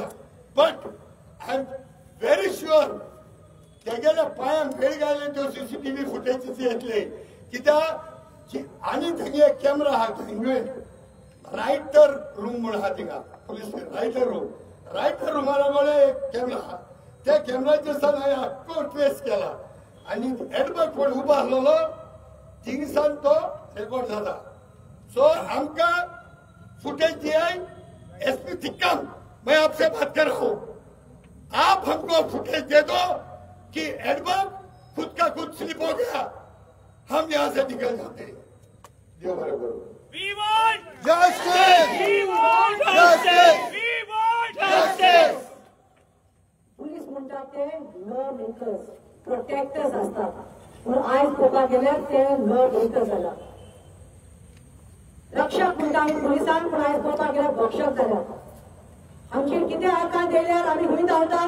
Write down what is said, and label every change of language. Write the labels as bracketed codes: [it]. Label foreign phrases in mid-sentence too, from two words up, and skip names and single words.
[en] But I am very sure [kok] तेगेल्या पांयांक वेळ घाले त्यो सीसीटीव्ही फुटेज येतले कित्याक आनी थंय एक कॅमेरा आहा थंय [en] writer room [kok] म्हणून आहा थिंगा पुलीस रायटर रुमाला कडेन एक कॅमेरा आहा. त्या कॅमेराचेर सावन हांवें आख्खो ट्रेस केला आनी एडवर्ड कोण उबो आसलेलो थिंगसान तो रेकॉर्ड जाता. सो आमकां फुटेज दियाय. [hi] एसपी तिक्कम मैं आपसे बात कर रहा हूं, आप हमको फुटेज दे दो कि एडवर्ड खुद का खुद स्लिप हो गया, हम यहां से निकल जाते हैं. [kok] देव बरोबर. [en] We want Justice! We want Justice! We want justice! [kok] पुलीस म्हणतात ते [en] law makers, [kok] प्रोटेक्टर्स असतात. पण आयज पळोवपाक गेल्यार ते [en] law breakers [kok] जाला. रक्षक म्हणटा आमी पुलिसांक, पण आयज पळोवपाक गेल्यार भक्षक जाल्यात. आमचेर कितें आकार दिल्यार आमी खंय धांवतात.